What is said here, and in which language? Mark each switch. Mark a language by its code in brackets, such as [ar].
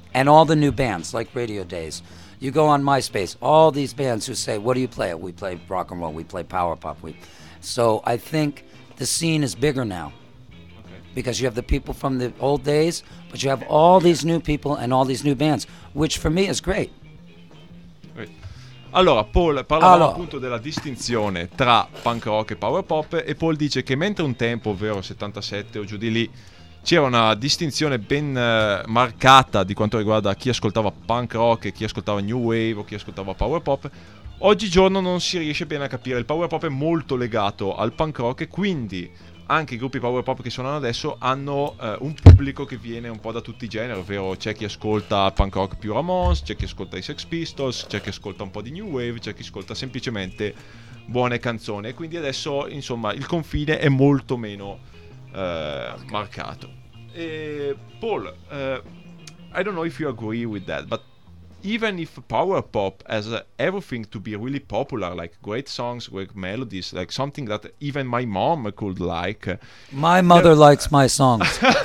[en] And all the new bands, like Radio Days. You go on MySpace, all these bands who say, what do you play? We play rock and roll, we play power pop. So I think the scene is bigger now. Because you have the people from the old days, but you have all these new people and all these new bands, which for me is great. [it] Allora, Paul parlava appunto della distinzione tra punk rock e power pop, e Paul dice che mentre un tempo, ovvero 77 o giù di lì, c'era una distinzione ben marcata di quanto riguarda chi ascoltava punk rock e chi ascoltava new wave o chi ascoltava power pop, oggigiorno non si riesce bene a capire. Il power pop è molto legato al punk rock, e quindi anche i gruppi power pop che suonano adesso hanno un pubblico che viene un po' da tutti i generi, ovvero c'è chi ascolta punk rock più Ramones, c'è chi ascolta i Sex Pistols, c'è chi ascolta un po' di New Wave, c'è chi ascolta semplicemente buone canzoni. E quindi adesso, insomma, il confine è molto meno marcato. E [en] Paul, I don't know if you agree with that, but even if power pop has everything to be really popular, like great songs, great melodies, like something that even my mom could like. My mother likes my songs.